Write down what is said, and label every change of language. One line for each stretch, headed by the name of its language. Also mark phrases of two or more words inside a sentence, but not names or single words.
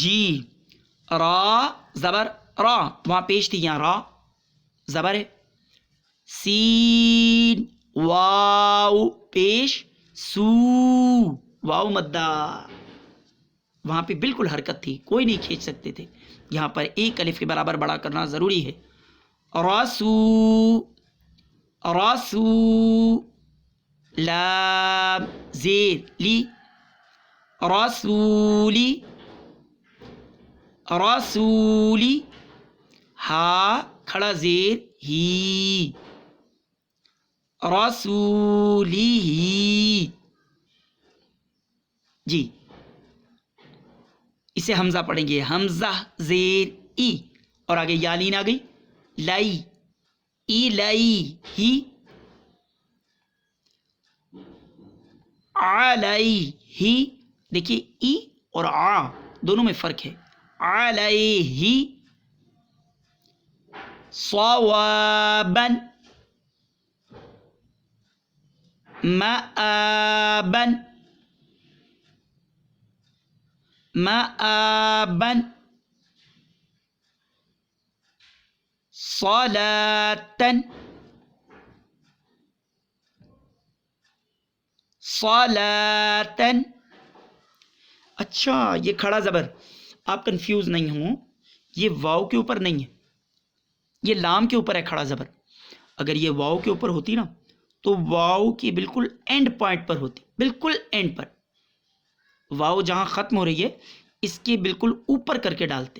Urdu: جی را زبر را، وہاں پیش تھی، یہاں را زبر ہے. سین واو پیش سو، واو مدہ، وہاں پہ بالکل حرکت تھی، کوئی نہیں کھینچ سکتے تھے. یہاں پر ایک الف کے برابر بڑا کرنا ضروری ہے. راسو راسو، لام زیر لی، رسولی رسولی. ہا کھڑا زیر ہی، رسولی ہی. جی اسے حمزہ پڑھیں گے، حمزہ زیر ای، اور آگے یا لین آ گئی، لائی ای لائی ہی، علیہ ہی. دیکھیے ای اور آ دونوں میں فرق ہے.
Arabic: علیہ صوابا مآبا مآبا صلاة صلاة.
Urdu: اچھا یہ کھڑا زبر آپ کنفیوز نہیں ہوں، یہ واو کے اوپر نہیں ہے، یہ لام کے اوپر ہے کھڑا زبر. اگر یہ واو کے اوپر ہوتی نا تو واو کی بالکل
English: end point
Urdu: پر ہوتی، بالکل اینڈ پر. واو جہاں ختم ہو رہی ہے اس کے بالکل اوپر کر کے ڈالتے.